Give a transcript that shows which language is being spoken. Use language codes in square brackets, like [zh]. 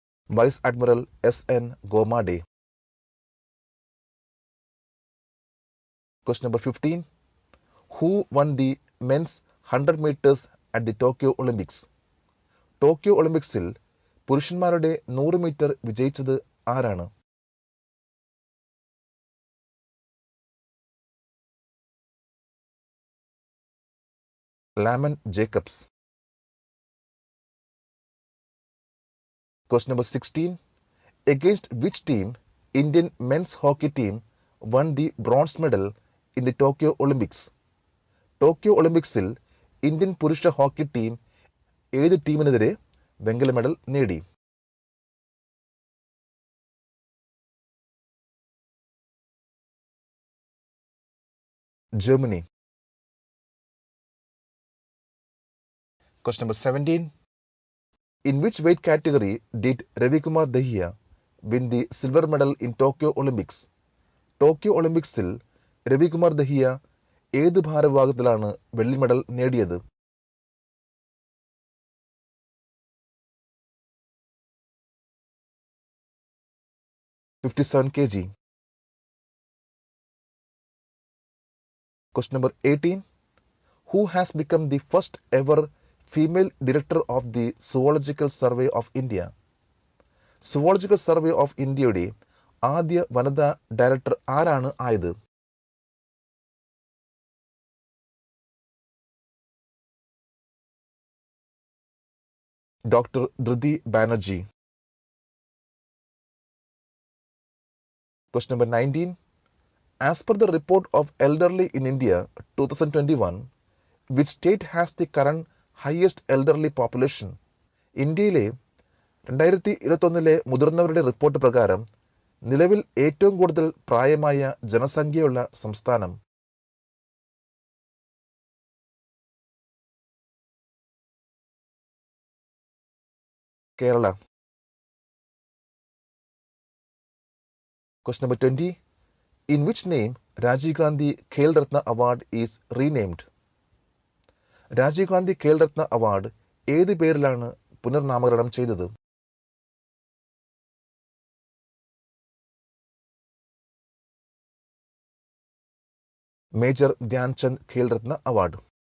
[en] Vice Admiral S.N. Gomade. Question number 15. Who won the men's 100 meters at the Tokyo Olympics? [ml] Tokyo ഒളിമ്പിക്സിൽ പുരുഷന്മാരുടെ 100 metre വിജയിച്ചത് ആരാണ്? Lamine Jacobs. [en] Question number 16. Against which team Indian men's hockey team won the bronze medal in the Tokyo Olympics? [ml] Tokyo ഒളിമ്പിക്സിൽ Indian പുരുഷ hockey team ഏത് ടീമിനെതിരെ വെങ്കല medal നേടി? Germany. [en] Question number 17. In which weight category did Ravikumar Dahiya win the silver medal in Tokyo Olympics? [ml] Tokyo ഒളിമ്പിക്സിൽ രവികുമാർ ദഹിയ ഏത് ഭാരവിഭാഗത്തിലാണ് വെള്ളി medal നേടിയത്? (57 kg). [en] Question number 18. Who has become the first ever female director of the Zoological Survey of India? [ml] Zoological survey of ഇന്ത്യയുടെ ആദ്യ വനിതാ director ആരാണ് ആയത്? Doctor ധൃതി Banerjee. [en] Question number 19. As per the report of Elderly in India 2021, which state has the current highest elderly population? [ml] ഇന്ത്യയിലെ 2021 മുതിർന്നവരുടെ report പ്രകാരം നിലവിൽ ഏറ്റവും കൂടുതൽ പ്രായമായ ജനസംഖ്യയുള്ള സംസ്ഥാനം? Kerala. [en] Question number 20. In which name Rajiv Gandhi Khel Ratna Award is renamed? [ml] Rajeev Gandhi Khel Ratna award ഏത് പേരിലാണ് പുനർനാമകരണം ചെയ്തത്? Major Dhyan Chand Khel Ratna award.